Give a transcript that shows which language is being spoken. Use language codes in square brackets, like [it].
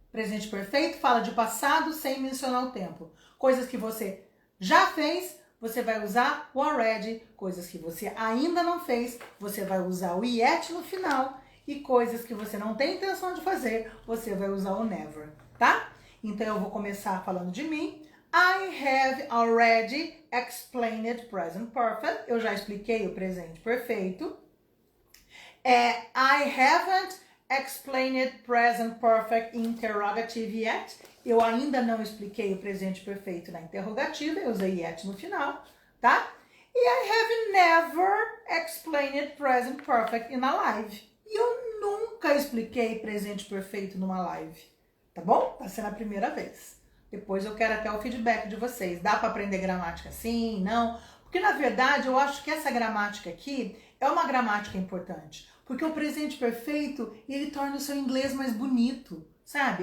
[pt] Presente perfeito fala de passado sem mencionar o tempo. Coisas que você já fez, você vai usar o already. Coisas que você ainda não fez, você vai usar o yet no final. E coisas que você não tem intenção de fazer, você vai usar o never, tá? Então eu vou começar falando de mim. [en] I have already explained present perfect. [pt] Eu já expliquei o presente perfeito. [en] I haven't explained present perfect interrogative yet. [pt] Eu ainda não expliquei o presente perfeito na interrogativa, eu usei yet no final, tá? [en] E I have never explained present perfect in a live. [pt] E eu nunca expliquei presente perfeito numa live, tá bom? Tá sendo a primeira vez. Depois eu quero até o feedback de vocês. Dá para aprender gramática sim, não? Porque na verdade eu acho que essa gramática aqui é uma gramática importante. Porque o presente perfeito, ele torna o seu inglês mais bonito, sabe?